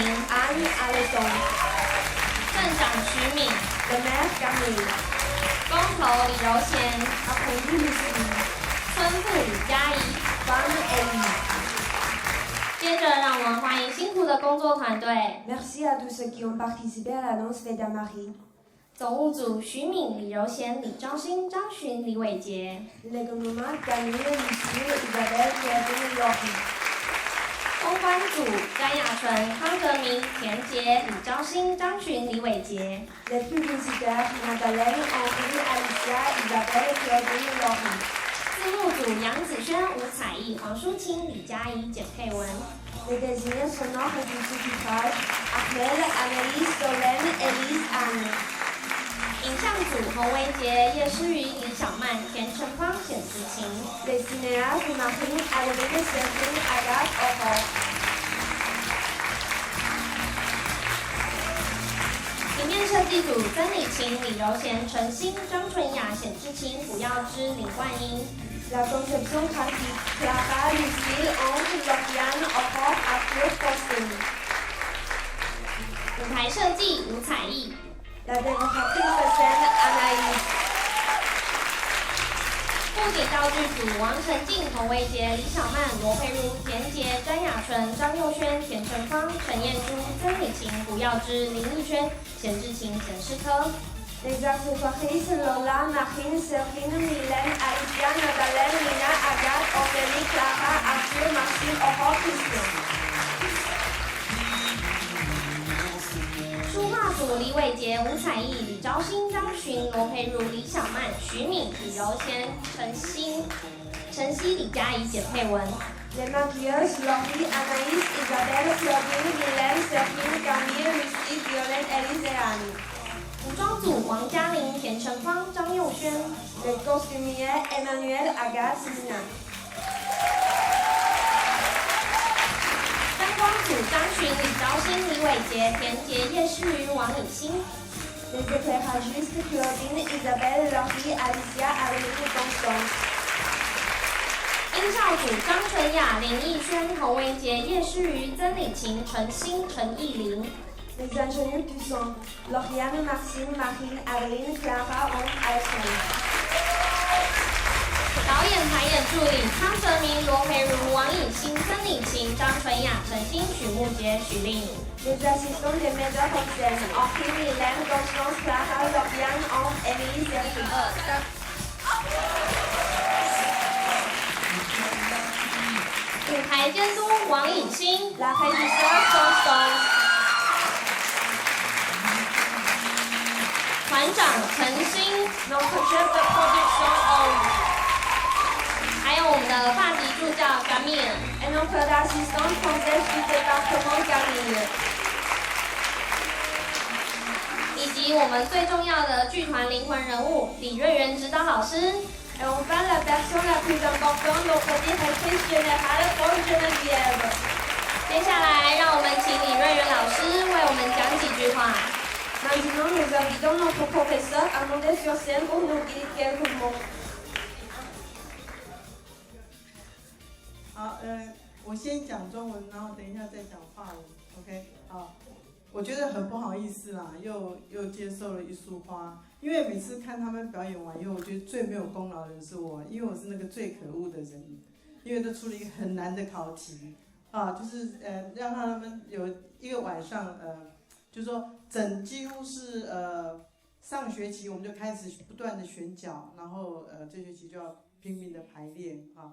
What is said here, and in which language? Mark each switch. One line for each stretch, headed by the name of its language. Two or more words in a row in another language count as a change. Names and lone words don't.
French: Anne Alesson.
Chinese: 镇长徐敏，
French: Le maire Camille.
Chinese: 工头李柔贤，
French: Apprenti Lucie.
Chinese: 村妇李佳怡。
French: Femme Ellie.
Chinese: 接着，让我们欢迎辛苦的工作团队。
French: Merci à tous ceux qui ont participé à l'annonce faite à Marie.
Chinese: 总务组徐敏、李柔贤、李昭新、张寻、李伟杰。
French: Les gouvernements Camille, Lucille, Isabelle, Kevin, Laurie.
Chinese: 公关组詹雅纯、康德明、田杰、李昭新、张寻、李伟杰。
French: Les publicitaires Madeleine, Henri, Alicia, Isabelle, Kevin, Laurie.
Chinese: 字幕组杨子轩、吴彩艺、黄淑清、李佳怡、简佩文。
French: Les désignés sonores du sous-titrage Ahmed, Annelise, Solène, Élise, Anne.
Chinese: 影像组洪维杰、叶诗瑜、李小曼、田成芳、显子晴。
French: Les cinéastes Marine, Adeline, Céline, Agathe, Aurore.
Chinese: 平面设计组曾礼晴、李柔贤、陈欣、张纯雅、显志清、胡耀之、林冠英。
French: La conception graphique Clara, Lucille, Ange, Lauriane, Aurore, Arthur, Faustine.
Chinese: 舞台设计吴彩艺。
French: La décoratrice de scène Anaïs.
Chinese: 布景道具组王晨静、洪维杰、李小曼、罗佩如、田杰、詹雅纯、张佑轩、田成芳、陈燕珠、曾礼晴、胡耀之、林奕轩、显志晴、显示科。
French: Les accessoiristes Lola, Marine, Serine, Mylène, Alicia, Madeleine, Nina, Agathe, Ophélie, Clara, Arthur, Maxime, Aurore, Christian.
Chinese: 书画组李伟杰、吴彩艺、李昭新、张寻、罗佩如、李小曼、徐敏、李柔贤、陈曦、李佳怡、简佩文。
French: Les maquilleuses Laurie, Anaïs, Isabelle, Claudine, Mylène, Serine, Camille, Lucie, Violaine, Élise et Anne.
Chinese: 服装组王嘉玲、田成芳、张佑轩。
French: Les costumiers Emmanuel, Agathe, Nina.
Chinese: 灯光组张寻、李昭新、李伟杰、田杰、叶诗瑜、王以欣。
French: Les éclairagistes Claudine, Isabelle, Laurie, Alicia, Adeline, Constance.
Chinese: 音效组张纯雅、林奕轩、洪维杰、叶诗瑜、曾礼晴、陈欣、陈艺玲。
French: Les ingénieurs du son Lauriane, Maxime, Marine, Adeline, Clara, Ange, Alexandre.
Chinese: 导演排演助理康泽明、罗培如、王以欣、曾礼晴、张纯雅、陈欣、许慕杰、许令。
French: Les assistants des metteurs en scène Henri, Mylène, Constance, Clara, Lauriane, Ange, Émilie, Serine.
Chinese: 舞台监督王以欣。
French: La régisseur Constance.
Chinese: 团长陈欣，
French: Notre chef de production Ange.
Chinese: 还有我们的发级助教 Camille。
French: Et notre assistante française du département Camille.
Chinese: 以及我们最重要的剧团灵魂人物李瑞元指导老师。
French: Et enfin la personne la plus importante, notre directrice générale Paul Geneviève.
Chinese: 接下来，让我们请李瑞元老师为我们讲几句话。
French: Maintenant, nous invitons notre professeur à monter sur scène pour nous dire quelques mots.
Chinese: 好，我先讲中文，然后等一下再讲法文 ，OK？好，我觉得很不好意思啦，又接受了一束花，因为每次看他们表演完以后，我觉得最没有功劳的人是我，因为我是那个最可恶的人，因为都出了一个很难的考题， 啊，就是让他们有一个晚上就是说几乎是上学期我们就开始不断的选角，然后这学期就要拼命的排练啊。